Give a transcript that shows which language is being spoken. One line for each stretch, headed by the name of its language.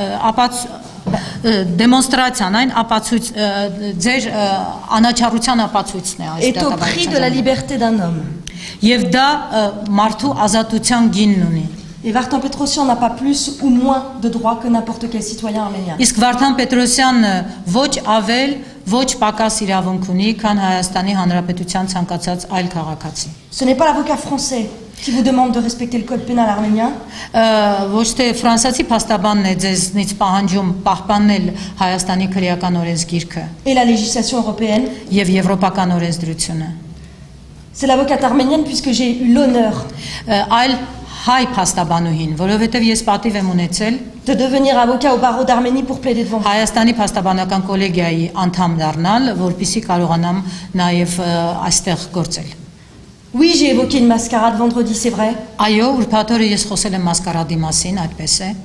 Armenian: Ապացույցը դեմոնստրացիան այն ապացույց ձեր անաչառության ապացույցն է այս
French: est au prix de la
Armenian: դատավարության։
French: liberté d'un homme.
Armenian: Եվ դա մարդու ազատության գինն ունի։
French: Et Vartan Petrosyan n'a pas plus ou moins de droits que n'importe quel citoyen arménien.
Armenian: Իսկ Վարդան Պետրոսյանը ոչ ավել, ոչ պակաս իրավունք ունի, քան Հայաստանի Հանրապետության ցանկացած այլ քաղաքացի։
French: Ce n'est pas l'avocat français qui vous demande de respecter le code pénal arménien,
Armenian: Ոչ թե ֆրանսիացի փաստաբանն է ձեզնից պահանջում պահպանել Հայաստանի քրեական օրենսգիրքը
French: et la législation européenne.
Armenian: եւ եվրոպական օրենսդրությունը,
French: C'est l'avocate arménienne puisque j'ai eu l'honneur
Armenian: այլ հայ փաստաբանուհին, որովհետեւ ես պատիվ եմ ունեցել
French: de devenir avocat au barreau d'Arménie pour plaider devant vous.
Armenian: Հայաստանի փաստաբանական կոլեգիայի անդամ դառնալ, որպեսզի կարողանամ նաեւ այստեղ գործել։
French: Oui, j'ai évoqué une mascarade vendredi, c'est vrai,
Armenian: Այո, ուրբաթ օրը ես խոսել եմ մասկարադի մասին, այդպես է,